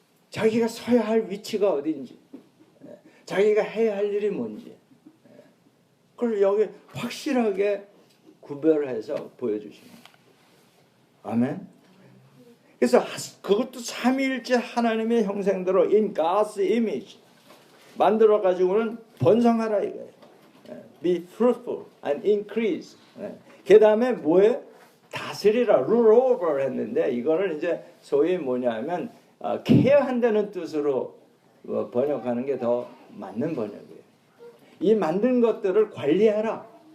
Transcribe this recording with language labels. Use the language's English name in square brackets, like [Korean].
[Korean] 자기가 서야 할 위치가 어딘지, 자기가 해야 할 일이 뭔지, 그걸 여기 확실하게 구별해서 보여주시는 거예요. 아멘. 그래서 그것도 삼위일체 하나님의 형상대로 [English] in God's image [Korean] 만들어 가지고는 번성하라 이거예요. [English] Be fruitful and increase. [Korean] 그 다음에 뭐에 다스리라, [English] rule over [Korean] 했는데 이거는 이제 소위 뭐냐면 케어한다는 뜻으로 번역하는 게 더 맞는 번역이에요. 이 만든 것들을 관리하라.